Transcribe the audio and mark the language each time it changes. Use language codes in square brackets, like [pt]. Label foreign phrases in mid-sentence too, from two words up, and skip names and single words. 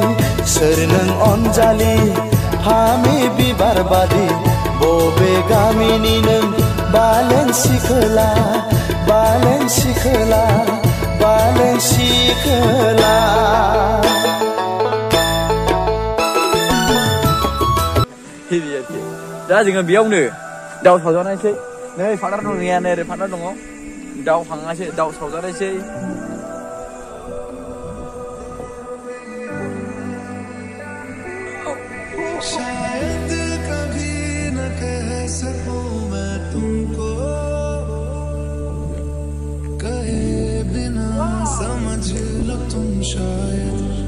[brx] सोर नों अनजालि फामे बिबार बादि बबे गामिनि नों बालें सिखोला बालें सिखोला बालें सिखोला। दा जोङो बेयावनो दाउ सावजानायसै। नै फार्टनार दं गैया नै ओरै फार्टनार दङ। दाउ हांनायसै दाउ सावजानायसै। [hi] शायद कभी न कह सकूं मैं तुमको कहे बिना समझ लो तुम शायद